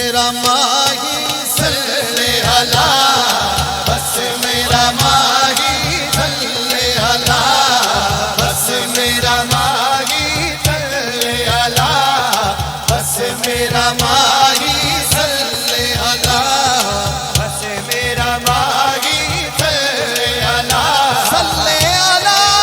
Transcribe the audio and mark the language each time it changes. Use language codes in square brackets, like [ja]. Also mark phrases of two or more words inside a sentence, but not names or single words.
[pa] میرا ماہی [ar] صلِّ على, [pa] بس میرا ماہی صلِّ [ar] अला, [pa] بس میرا ماہی [ar] صلِّ على, [pa] بس میرا ماہی [ar] صلِّ على, [pa] بس میرا ماہی [ar] صلِّ على، صلِّ على,